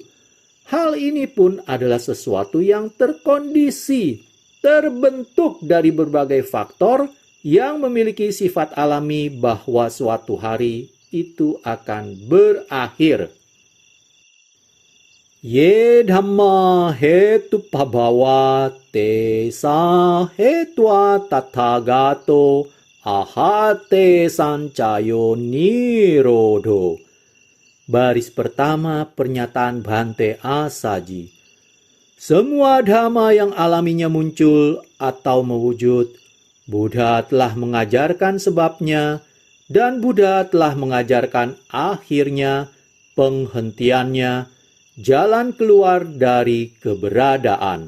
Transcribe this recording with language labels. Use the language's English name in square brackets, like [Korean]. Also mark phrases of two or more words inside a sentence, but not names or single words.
[Indonesian] Hal ini pun adalah sesuatu yang terkondisi, terbentuk dari berbagai faktor yang memiliki sifat alami bahwa suatu hari itu akan berakhir. [Pali] Ye dhamma hetu pabhava te sa hetwa tathagato ahate sancayo nirodho. [Indonesian] Baris pertama pernyataan Bhante Asaji. Semua dhamma yang alaminya muncul atau mewujud, Buddha telah mengajarkan sebabnya, dan Buddha telah mengajarkan akhirnya, penghentiannya, jalan keluar dari keberadaan.